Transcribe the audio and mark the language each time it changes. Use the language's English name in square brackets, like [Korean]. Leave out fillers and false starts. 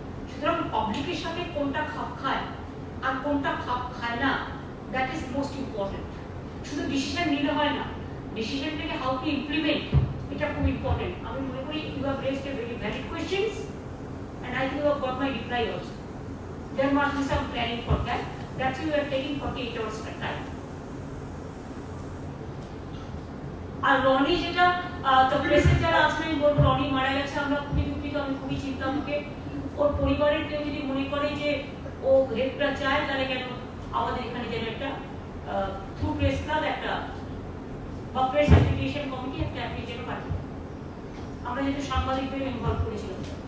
[Bangla] সুতরাং পাবলিকের সাথে কোনটা খাপ খায় আর কোনটা খাপ খায় না, [English] That is most important. [Bangla] শুধু ডিসিশন নিলে হয় না, ডিসিশনটাকে [English] how to implement, [Bangla] এটা খুব ইম্পর্টেন্ট। আমি মনে করি [English] You have raised a very valid questions and I think you have got my reply also. There must be some planning for that. That's why we are taking 48 hours per time. [Bangla] আর রনি যেটা তো প্রেসে যারা আছেন আমি বলবো, রনি মারা গেছে, আমরা খুবই দুঃখিত, আমি খুবই চিন্তামুখে। ওর পরিবারের কেউ যদি মনে করে যে ও হেল্পটা চায়, তাহলে কেন আমাদের এখানে যেন একটা থ্রু প্রেস ক্লাব একটা বা প্রেস অ্যাপ্লিকেশন কমিটি একটা অ্যাপ্লিকেশন পাঠিয়ে, আমরা যেহেতু সাংবাদিকদের ইনভলভ করেছিলাম।